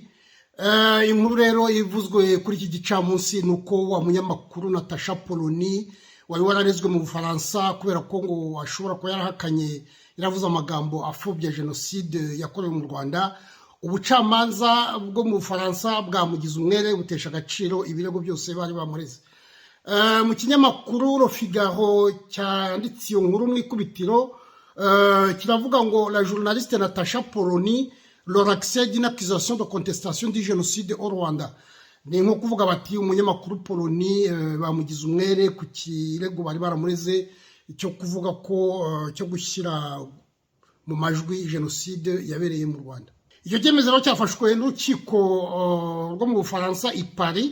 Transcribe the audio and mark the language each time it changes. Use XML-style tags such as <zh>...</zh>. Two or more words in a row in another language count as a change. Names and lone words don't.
<rw>Inkuru rero ivuzwe kuri iki gicamunsi nuko wa munyamakuru Natasha Polony wari wararezwe mu Bufaransa kubera ko ngo ashobora kuba yarahakanye, yaravuze amagambo afobya jenoside yakorewe mu Rwanda. Ubucamanza bwo mu Bufaransa bwamugize umwere, butesha agaciro ibirego byose bari bamureze. Mu kinyamakuru Le Figaro cyanditse iyo nkuru mu ikubitiro, kiravuga ngo</rw> <fr>la journaliste Natasha Polony leur accès d'une accusation de contestation du génocide au Rwanda.</fr> <rw>Ni nko kuvuga bati umunyamakuru Polony bamugize umwere ku kirego bari baramureze cyo kuvuga ko cyo gushyira mu majwi jenoside yabereye mu Rwanda. Icyo cyemezo cyafashwe n'urukiko rwo mu Bufaransa i Paris.</rw>